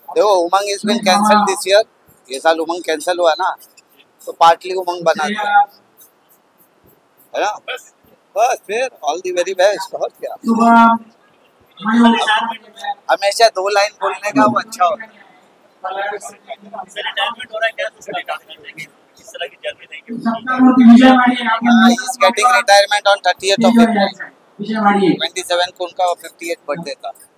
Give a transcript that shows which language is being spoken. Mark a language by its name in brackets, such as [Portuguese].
[Hindi] देखो [English] Umang is been cancel this year, [Hindi] ये साल उमंग कैंसिल हुआ ना, तो पार्टली उमंग बना दिया है ना। बस फिर ऑल दी वेरी बेस्ट। और क्या, हमेशा 2 लाइन बोलने का वो अच्छा होता है। [English] He's getting retirement on 30th of April. [Hindi] 27 को उनका 58th बर्थडे था।